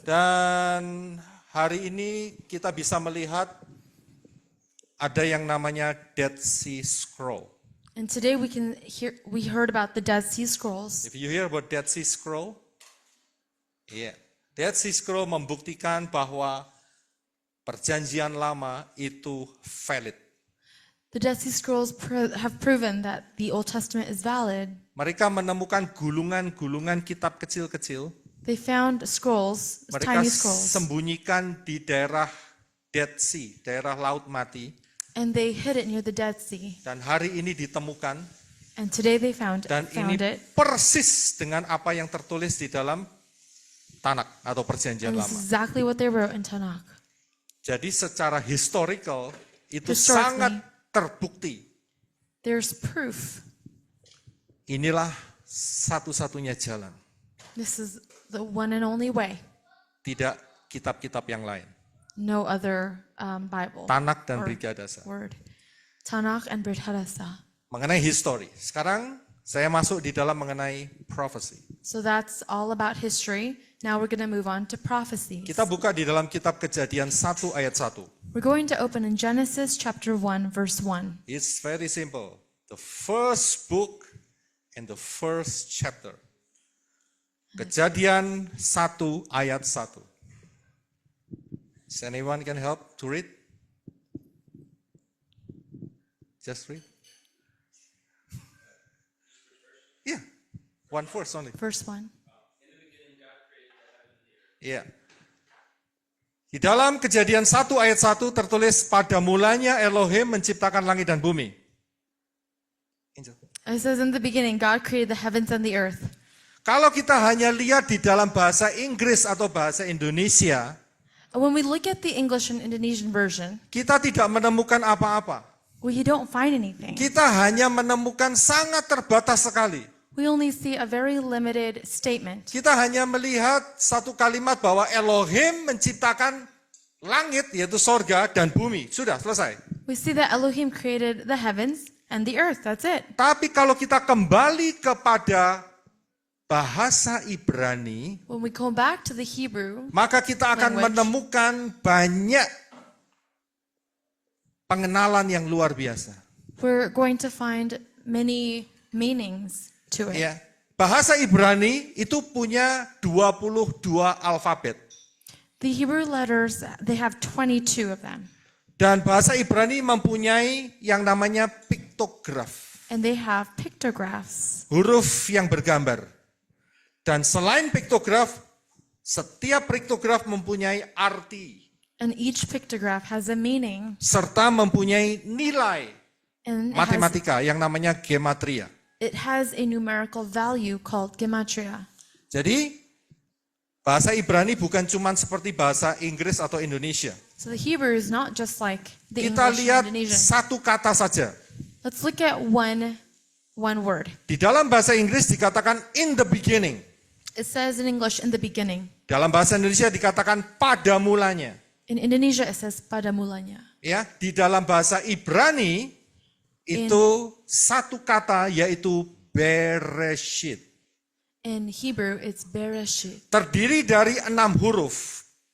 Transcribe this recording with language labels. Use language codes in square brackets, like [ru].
[id] Dan hari ini kita bisa melihat ada yang namanya Dead Sea Scroll. [en] And today we heard about the Dead Sea Scrolls. If you hear about Dead Sea Scroll, yeah. [id] Dead Sea Scroll membuktikan bahwa perjanjian lama itu valid. [en] The Dead Sea Scrolls have proven that the Old Testament is valid. [id] Mereka menemukan gulungan-gulungan kitab kecil-kecil. [en] They found scrolls, [id] Mereka [en] tiny scrolls, [id] sembunyikan di daerah Dead Sea, daerah Laut Mati. [en] and they hid it near the Dead Sea. [id] Dan hari ini ditemukan. [en] And today they found [id] Dan ini [en] it. [id] persis dengan apa yang tertulis di dalam Tanak atau perjanjian [en] And this [id] lama. [en] is exactly what they wrote in Tanakh. [id] Jadi secara historical itu [en] Historically. [id] sangat terbukti. [en] There's proof. [id] Inilah satu-satunya jalan. [en] This is the one and only way. [id] Tidak kitab-kitab yang lain. [en] No other Bible. [id] Tanak dan [en] or [id] Brit Hadasa. [en] word. Tanakh and Brit Hadasa. [id] Mengenai history. Sekarang saya masuk di dalam mengenai prophecy. [en] So that's all about history. Now we're going to move on to prophecies. [id] Kita buka di dalam kitab Kejadian 1 ayat 1. [en] We're going to open in Genesis chapter 1, verse 1. It's very simple. The first book and the first chapter. [id] Kejadian 1 ayat 1. [en] Is anyone can help to read? Just read. Yeah, one verse only. Verse 1. [id] Iya. Di dalam Kejadian 1 ayat 1 tertulis pada mulanya Elohim menciptakan langit dan bumi. Angel. [en] It says in the beginning, God created the heavens and the earth. [id] Kalau kita hanya lihat di dalam bahasa Inggris atau bahasa Indonesia, [en] When we look at the English and Indonesian version, [id] kita tidak menemukan apa-apa. [en] we don't find anything. [id] Kita hanya menemukan sangat terbatas sekali. [en] We only see a very limited statement. [id] Kita hanya melihat satu kalimat bahwa Elohim menciptakan langit, yaitu sorga, dan bumi. Sudah, selesai. [en] We see that Elohim created the heavens and the earth. That's it. [id] Tapi kalau kita kembali kepada bahasa Ibrani, [en] When we go back to the Hebrew, [id] maka kita akan [en] Language. [id] menemukan banyak pengenalan yang luar biasa. [en] we're going to find many meanings to it. [id] Ya, bahasa Ibrani itu punya 22 alfabet. [en] The Hebrew letters, they have 22 of them. [id] Dan bahasa Ibrani mempunyai yang namanya piktograf, [en] And they have pictographs. [id] huruf yang bergambar. Dan selain piktograf, setiap piktograf mempunyai arti [en] And each pictograph has a meaning. [id] serta mempunyai nilai [en] And [id] matematika yang namanya gematria. [en] it has a numerical value called gematria. [id] Jadi bahasa Ibrani bukan cuma seperti bahasa Inggris atau Indonesia. [en] So the Hebrew is not just like the [id] Kita [en] English [id] lihat [en] and Indonesian. [id] satu kata saja. [en] Let's look at one word. [id] Di dalam bahasa Inggris dikatakan [en] in the beginning. It says in English, in the beginning. [id] Dalam bahasa Indonesia dikatakan pada mulanya. [en] In Indonesia, it says [id] pada mulanya. Ya, di dalam bahasa Ibrani itu satu kata yaitu Bereshit. [en] In Hebrew, it's Bereshit. [id] Terdiri dari 6 huruf.